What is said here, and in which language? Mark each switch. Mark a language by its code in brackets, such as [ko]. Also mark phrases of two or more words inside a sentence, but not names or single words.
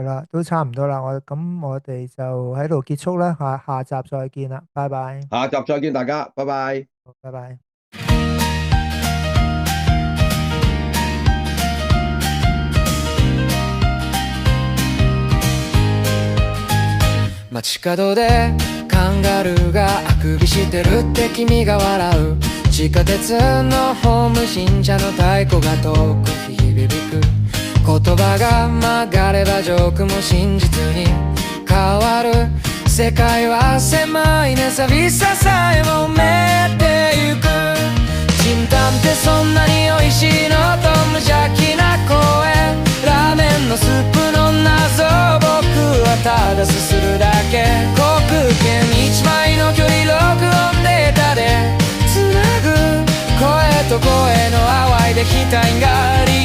[yue] 係啦，都差唔多啦，我哋就喺度結束啦，下集再見啦，拜拜。下集再見大家，拜拜。好，拜拜。 [ja] 街角でカンガルーがあくびしてるって君が笑う地下鉄のホーム新車の太鼓が遠く響く言葉が曲がればジョークも真実に変わる世界は狭いね寂しささえも埋めてゆくチンタンってそんなに美味しいのと無邪気な声ラーメンのスープの謎僕はただすするだけ航空券1枚の距離録音データでつなぐ声と声の淡いできたいんが